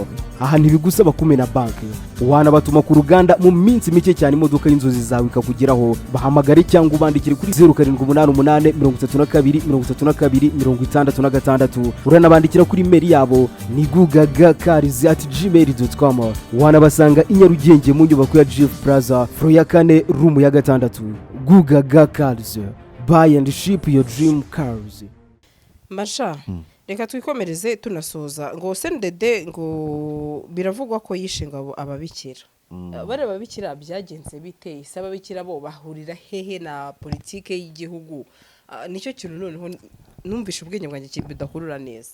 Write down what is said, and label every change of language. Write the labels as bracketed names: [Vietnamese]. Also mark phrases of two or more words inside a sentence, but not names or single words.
[Kinyarwanda] Aha ntibigusaba kumena banki, wanabatuma ku ruganda mu minsi mike cyane imodoka y'inzozi zawe ikakugeraho. Bahamagare cyangwa ubandikire kuri 0788 32 32 66. Uranabandikira kuri mail yabo ni gugagacars@gmail.com. Wanabasanga i Nyarugenge mu nyubako ya Jeff Plaza floor ya 4 room ya 6. [English] Gugaga Cars, buy and ship your dream cars. [Kinyarwanda] Masha, reka twikomereze tunasoza ngo SNDD ngo biravugwa ko yishinga ababikira. Bare babikira byagenze bite? Ababikira bo bahurira hehe na politike y'igihugu? Nicyo kintu noneho numvisha ubwenge bwanjye kibidakurura neza.